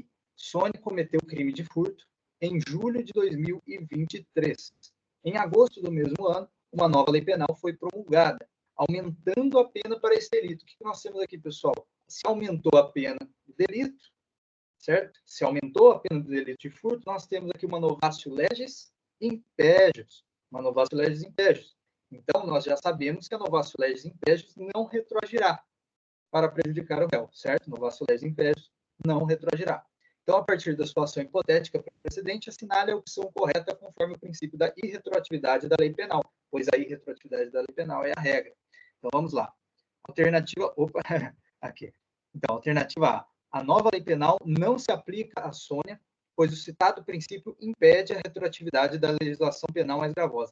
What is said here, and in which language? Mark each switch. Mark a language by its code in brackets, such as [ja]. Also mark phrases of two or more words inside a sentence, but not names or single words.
[pt] Sônia cometeu crime de furto em julho de 2023. Em agosto do mesmo ano, uma nova lei penal foi promulgada, aumentando a pena para esse delito. O que nós temos aqui, pessoal? Se aumentou a pena do delito, certo? Se aumentou a pena do delito de furto, nós temos aqui uma [la] novatio legis impégios. Uma novatio legis impégios. [pt] Então, nós já sabemos que a [la] novatio legis impégios [pt] não retroagirá para prejudicar o réu, certo? [la] Novatio legis impégios [pt] não retroagirá. Então, a partir da situação hipotética precedente, assinale a opção correta conforme o princípio da irretroatividade da lei penal, pois a irretroatividade da lei penal é a regra. Então, vamos lá. Alternativa... Opa, aqui. Então, alternativa A. A nova lei penal não se aplica à Sônia, pois o citado princípio impede a retroatividade da legislação penal mais gravosa.